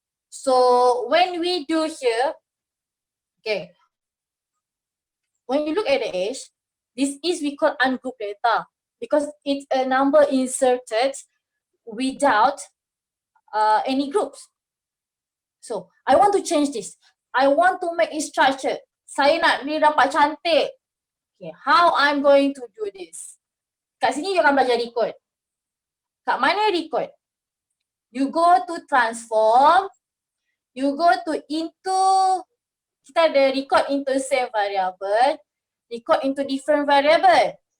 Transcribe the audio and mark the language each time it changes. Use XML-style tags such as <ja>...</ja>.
<en>So when we do here, okay, when you look at the age, this is we call ungrouped data because it's a number inserted without any groups. So I want to change this. I want to make it structured.</en> <ms>Saya nak dia dapat cantik.</ms> <en>Okay, how I'm going to do this?</en> <ms>Kat sini you akan belajar recode. Kat mana recode?</ms> <en>You go to transform. You go to into,</en> <ms>kita ada</ms> <en>record into same variable, record into different variable.</en>